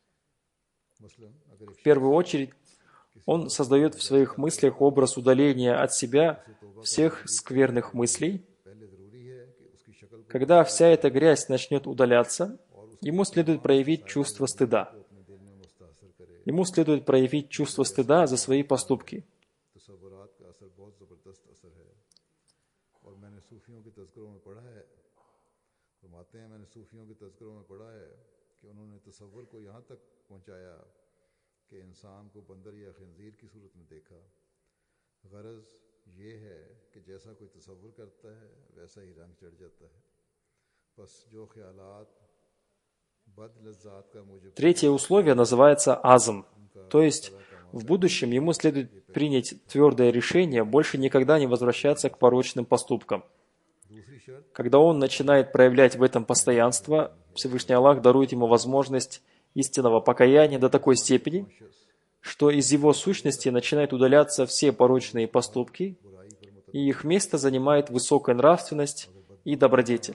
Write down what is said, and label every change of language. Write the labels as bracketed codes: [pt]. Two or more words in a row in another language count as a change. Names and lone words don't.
[ru] В первую очередь, он создает в своих мыслях образ удаления от себя всех скверных мыслей. Когда вся эта грязь начнет удаляться, ему следует проявить чувство стыда. Ему следует проявить чувство стыда за свои поступки. [ur] میں نے صوفیوں کے تذکروں میں پڑھا ہے کہ انہوں نے تصور کو یہاں تک پہنچایا کہ انسان کو بندر یا خنزیر کی صورت میں دیکھا. غرض یہ ہے کہ جیسا کوئی تصور کرتا ہے ویسا ہی رنگ چڑھ جاتا ہے. بس جو خیالات بد لذات کا مجھے [ru] Третье условие называется азм, то есть в будущем ему следует принять твердое решение больше никогда не возвращаться к порочным поступкам. Когда он начинает проявлять в этом постоянство, Всевышний Аллах дарует ему возможность истинного покаяния до такой степени, что из его сущности начинают удаляться все порочные поступки, и их место занимает высокая нравственность и добродетель.